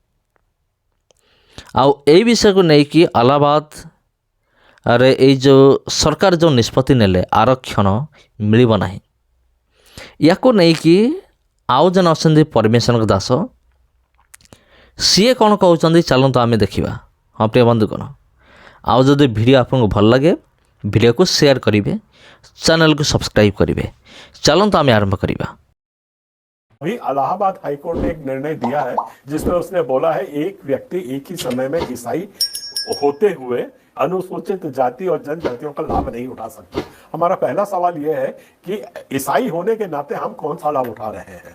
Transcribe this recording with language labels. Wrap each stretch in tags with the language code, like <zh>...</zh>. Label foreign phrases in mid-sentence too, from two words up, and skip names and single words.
<or>ଆଉ ଏଇ ବିଷୟକୁ ନେଇକି ଆଲାହାବାଦରେ ଏଇ ଯେଉଁ ସରକାର ଯେଉଁ ନିଷ୍ପତ୍ତି ନେଲେ, ଆରକ୍ଷଣ ମିଳିବ ନାହିଁ, ୟାକୁ ନେଇକି ଆଉ ଜଣେ ଅଛନ୍ତି ପରମେଶ୍ୱର ଦାସ, ସିଏ କ'ଣ କହୁଛନ୍ତି ଚାଲନ୍ତୁ ଆମେ ଦେଖିବା। ହଁ ପ୍ରିୟ ବନ୍ଧୁଗଣ, ଆଉ ଯଦି ଭିଡ଼ିଓ ଆପଣଙ୍କୁ ଭଲ ଲାଗେ, ଭିଡ଼ିଓକୁ ସେୟାର କରିବେ, ଚ୍ୟାନେଲକୁ ସବସ୍କ୍ରାଇब କରିବେ। ଚାଲନ୍ତୁ ଆମେ ଆରମ୍ଭ କରିବା।</or> <hi>अभी इलाहाबाद हाईकोर्ट ने एक निर्णय दिया है जिसमें उसने बोला है एक व्यक्ति एक ही समय में ईसाई होते हुए अनुसूचित जाति और जनजातियों का लाभ नहीं उठा सकते। हमारा पहला सवाल यह है कि ईसाई होने के नाते हम कौन सा लाभ उठा रहे हैं?</hi>